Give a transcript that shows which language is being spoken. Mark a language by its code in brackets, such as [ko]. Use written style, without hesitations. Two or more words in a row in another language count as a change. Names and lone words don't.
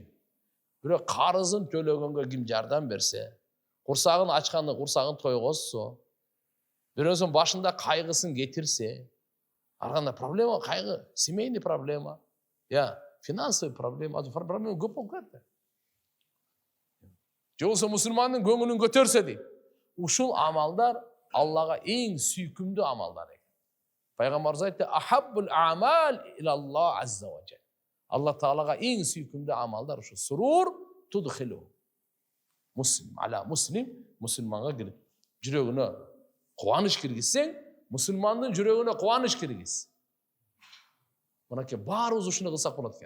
[ky] Бирок карызын төлөгөнгө ким жардам берсе, курсагын ачканды курсагын тойгозсо, бирөөсүнүн башында кайгысын кетирсе, арганда проблема, кайгы, [ru] семейный проблема, финансовый проблема, [ky] проблема көп болуп кетти. Же болбосо мусулмандын көңүлүн көтөрсө дейт. Ушул амалдар Аллага эң сүйкүмдүү амалдар экен. Пайгамбарыбыз айтты: [ar] "أحب الأعمال إلى الله عز وجل." [ky] Алла Таалага эң сүйкүмдүү амалдар ушу [ar] سرور تدخله. مسلم على مسلم, [ky] мусулманга кирип, жүрөгүнө кубаныч киргизсең, мусулмандын жүрөгүнө кубаныч киргиз. Мынакей баарыбыз ушуну кылсак болот экен.